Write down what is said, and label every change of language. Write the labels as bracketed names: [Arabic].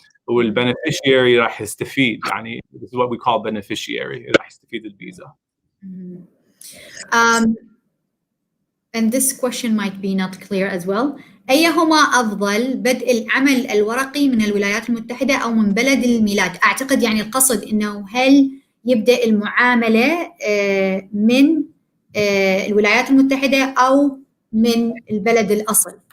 [Arabic] والبنفيشياري راح يستفيد، يعني [English] this is what we call beneficiary، [Arabic] راح يستفيد الفيزا. [English] And this question might be not clear as well. [Arabic] أيهما أفضل، بدء العمل الورقي من الولايات المتحدة أو من بلد الميلاد؟ أعتقد يعني القصد إنه هل يبدأ المعاملة من الولايات المتحدة أو من البلد الأصل؟